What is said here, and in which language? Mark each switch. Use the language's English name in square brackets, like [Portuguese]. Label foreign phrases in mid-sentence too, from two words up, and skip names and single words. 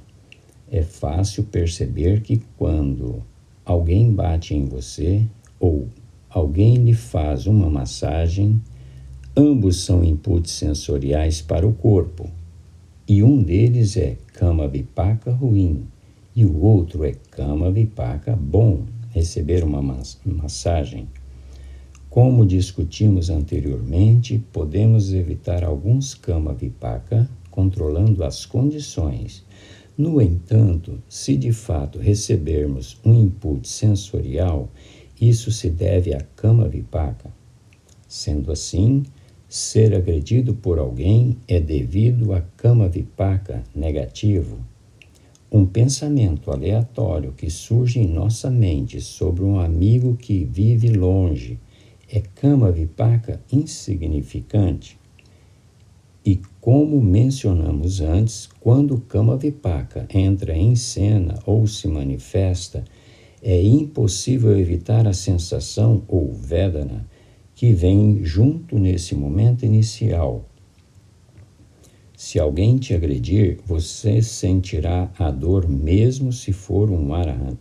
[Portuguese] É fácil perceber que quando alguém bate em você ou alguém lhe faz uma massagem, ambos são inputs sensoriais para o corpo. E um deles é [Pali] Kama Vipaka [Portuguese] ruim e o outro é [Pali] Kama Vipaka [Portuguese] bom, receber uma massagem. Como discutimos anteriormente, podemos evitar alguns [Pali] kama vipaka [Portuguese] controlando as condições. No entanto, se de fato recebermos um input sensorial, isso se deve a [Pali] kama vipaka. [Portuguese] Sendo assim, ser agredido por alguém é devido a [Pali] kama vipaka [Portuguese] negativo. Um pensamento aleatório que surge em nossa mente sobre um amigo que vive longe é [Pali] kama vipaka [Portuguese] insignificante. E como mencionamos antes, quando o [Pali] kama vipaka [Portuguese] entra em cena ou se manifesta, é impossível evitar a sensação ou vedana que vem junto nesse momento inicial. Se alguém te agredir, você sentirá a dor mesmo se for um arahant.